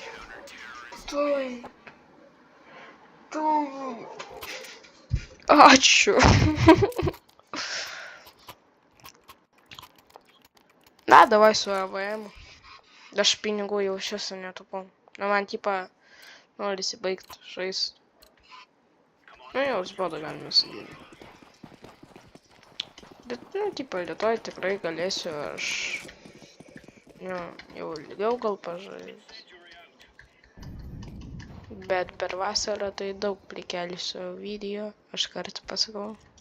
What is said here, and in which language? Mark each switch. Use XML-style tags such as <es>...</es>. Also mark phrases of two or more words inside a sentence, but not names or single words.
<ru>А, чё? Да, давай свою АВМ. Даже пинигу его сейчас нету, помню. Но man, типа,</ru> <lt>norisi baigti žaisti. Nu, jau spodą galime sakyti. Bet, tipo, rytoj tikrai galėsiu aš... jau ilgiau gal pažaisti. Bet per vasarą tai daug prikelsiu video, aš kartą pasakau.</lt>